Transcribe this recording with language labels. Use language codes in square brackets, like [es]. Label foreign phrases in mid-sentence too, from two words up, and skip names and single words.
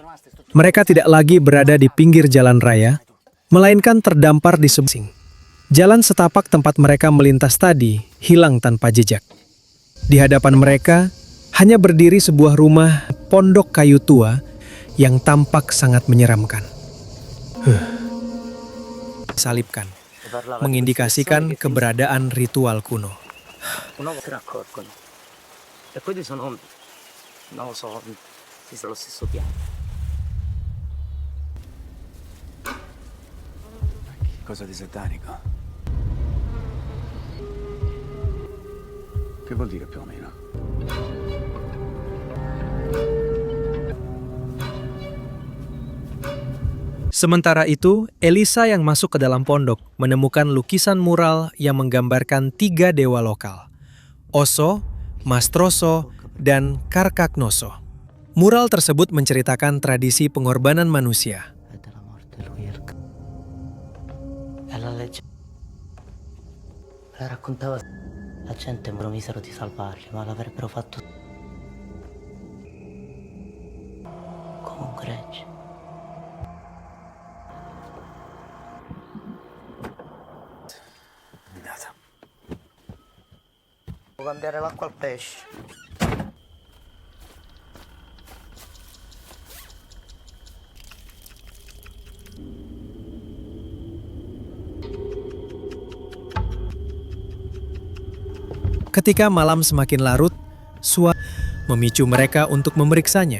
[id] Mereka tidak lagi berada di pinggir jalan raya, melainkan terdampar di sebuah jalan setapak tempat mereka melintas tadi hilang tanpa jejak. Di hadapan mereka hanya berdiri sebuah rumah pondok kayu tua yang tampak sangat menyeramkan. Salibkan, mengindikasikan keberadaan ritual kuno. [it] E quelli sono, non lo so, allo stesso piano. Cosa di satanico? Che vuol dire più o meno? [id] Sementara itu, Elisa yang masuk ke dalam pondok menemukan lukisan mural yang menggambarkan 3 dewa lokal. Oso, Mastroso, dan Karkaknoso. Mural tersebut menceritakan tradisi pengorbanan manusia. [it] La raccontava la gente promisero di salvarli, ma l'avrebbero fatto come un gregge. Devo cambiare l'acqua al pesce. [id] Ketika malam semakin larut, suara memicu mereka untuk memeriksanya.